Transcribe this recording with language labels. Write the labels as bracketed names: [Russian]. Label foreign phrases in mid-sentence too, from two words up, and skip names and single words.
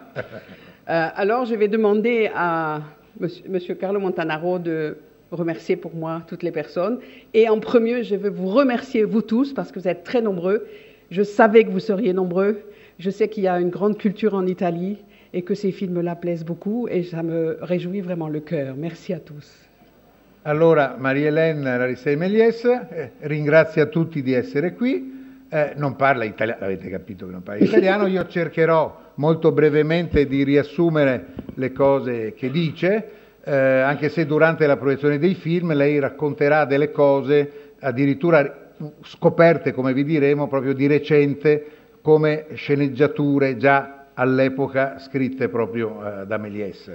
[French] Alors, je vais demander à Monsieur Carlo Montanaro de remercier pour moi toutes les personnes. Et en premier, je veux vous remercier, vous tous, parce que vous êtes très nombreux. Je savais que vous seriez nombreux. Je sais qu'il y a une grande culture en Italie et que ces films-là plaisent beaucoup. Et ça me réjouit vraiment le cœur. Merci à tous. [Italian] Allora, Marie-Hélène Larissei Méliès ringrazia tutti di essere qui. Non parla italiano, avete capito che non parla italiano. Io cercherò molto brevemente di riassumere le cose che dice, anche se durante la proiezione dei film lei racconterà delle cose addirittura scoperte, come vi diremo, proprio di recente come sceneggiature già all'epoca scritte proprio da Méliès.